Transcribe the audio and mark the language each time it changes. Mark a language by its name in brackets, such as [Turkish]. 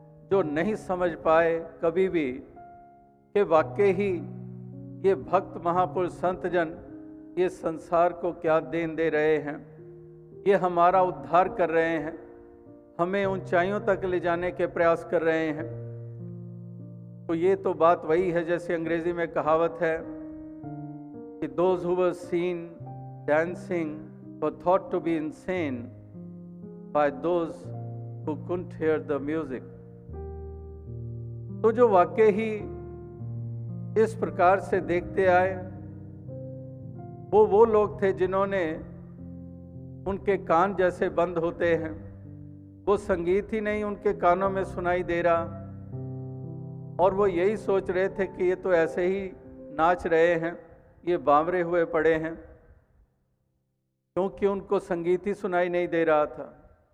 [Hindi] जो नहीं समझ पाए कभी भी कि वाकई ही ये भक्त महापुरुष संत जन ये संसार को क्या देन दे रहे हैं, ये हमारा उद्धार कर रहे हैं, हमें ऊंचाइयों तक ले जाने के प्रयास कर रहे हैं। तो ये तो बात वही है, जैसे अंग्रेजी में कहावत है कि [English] those who were seen dancing were thought to be insane by those who couldn't hear the music। [Hindi] तो जो वाकई ही इस प्रकार से देखते आए वो लोग थे जिन्होंने, उनके कान जैसे बंद होते हैं, वो संगीत ही नहीं उनके कानों में सुनाई दे रहा, और वो यही सोच रहे थे कि ये तो ऐसे ही नाच रहे हैं, ये बावरे हुए पड़े हैं, क्योंकि उनको संगीत ही सुनाई नहीं दे रहा था।